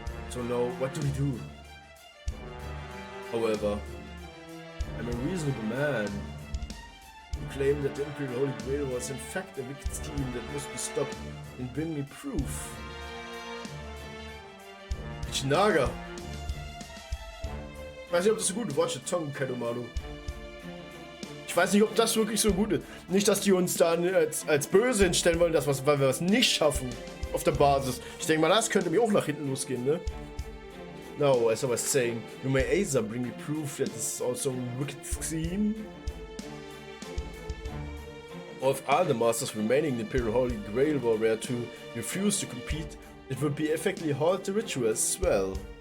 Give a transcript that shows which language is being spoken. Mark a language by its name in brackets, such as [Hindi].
[English] So now, what do we do? However, I'm a reasonable man. You claim that the Imperial Holy Grail was in fact a wicked scheme that must be stopped, and bring me proof. Michinaga! [German] Ich weiß nicht, ob das so gut ist. [English] Watch the tongue, Kadomaru. [German] Ich weiß nicht, ob das wirklich so gut ist. Nicht, dass die uns dann als böse hinstellen wollen, weil wir was nicht schaffen auf der Basis. Ich denke mal, das könnte mir auch nach hinten losgehen, ne? [English] No, as I was saying, you may either bring me proof that this is also a wicked scheme. Or if all the masters remaining in the Imperial Holy Grail were to refuse to compete, it would be effectively halt the ritual as well.